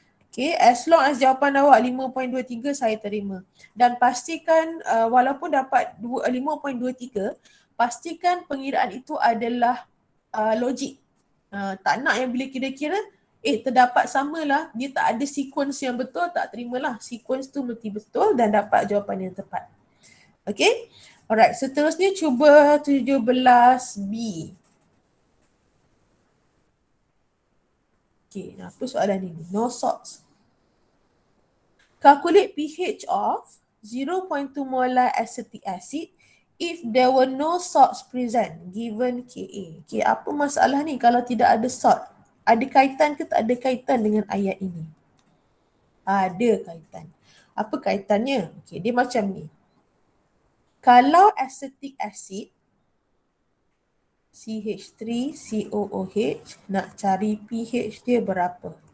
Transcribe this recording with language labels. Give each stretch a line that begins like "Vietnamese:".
Malay: Okay,
English: as long as
Malay: jawapan awak 5.23 saya terima. Dan pastikan walaupun dapat 5.23, pastikan pengiraan itu adalah logik. Tak nak yang bila kira-kira, terdapat samalah, dia tak ada sequence yang betul, tak terimalah. Sequence tu mesti betul dan dapat jawapan yang tepat. Okay, alright, seterusnya cuba 17B. Okay, apa soalan ini?
English: No salts. Calculate pH of 0.2 molar acetic acid if there were no salts present given Ka.
Malay: Okay, apa masalah ni kalau tidak ada salt? Ada kaitan ke tak ada kaitan dengan ayat ini? Ada kaitan. Apa kaitannya? Okay, dia macam ni. Kalau acetic acid CH3COOH nak cari pH dia berapa?